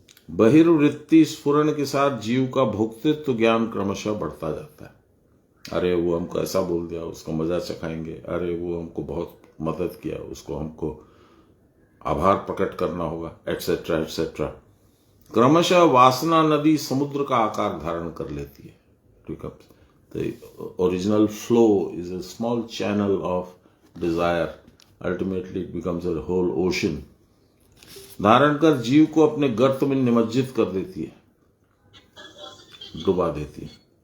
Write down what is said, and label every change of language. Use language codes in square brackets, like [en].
[hi] बहिर्वृत्ति स्फुरण के साथ जीव का भोक्तृत्व ज्ञान क्रमशः बढ़ता जाता है। अरे वो हमको ऐसा बोल दिया, उसको मजा चखाएंगे। अरे वो हमको बहुत मदद किया, उसको हमको आभार प्रकट करना होगा, एटसेट्रा एटसेट्रा। क्रमशः वासना नदी समुद्र का आकार धारण कर लेती है। [en] The original flow is a small channel of desire. Ultimately it becomes a whole ocean. [hi] धारण कर जीव को अपने गर्त में निमज्जित कर देती है, डुबा देती है।